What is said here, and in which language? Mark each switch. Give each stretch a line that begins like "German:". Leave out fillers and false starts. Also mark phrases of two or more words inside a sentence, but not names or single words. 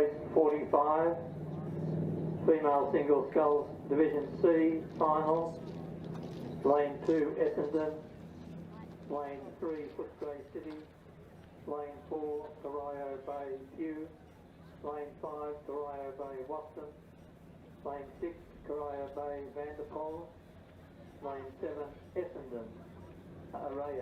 English: 45, female single sculls Division C final, lane 2 Essendon, lane 3 Footscray City, lane 4 Corio Bay Kew, lane 5 Corio Bay Watson, lane 6 Corio Bay Vanderpoel, lane 7 Essendon Araya.